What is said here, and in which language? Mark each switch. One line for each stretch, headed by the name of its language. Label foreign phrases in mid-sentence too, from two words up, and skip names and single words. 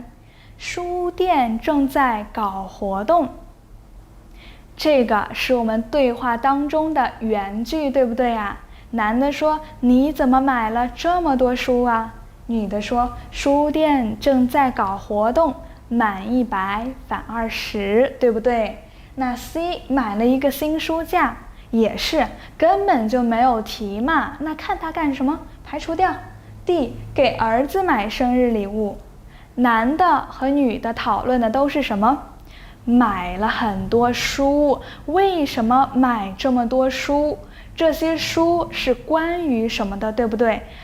Chinese: 書店正在搞活動，這個是我們對話當中的原句，對不對啊？男的說你怎麼買了這麼多書啊？女的說書店正在搞活動，滿100返20，對不對？那 C 買了一個新書架，也是根本就沒有提嘛，那看他幹什麼？排除掉。D 給兒子買生日禮物。男的和女的討論的都是什麼？買了很多書，為什麼買這麼多書？這些書是關於什麼的，對不對？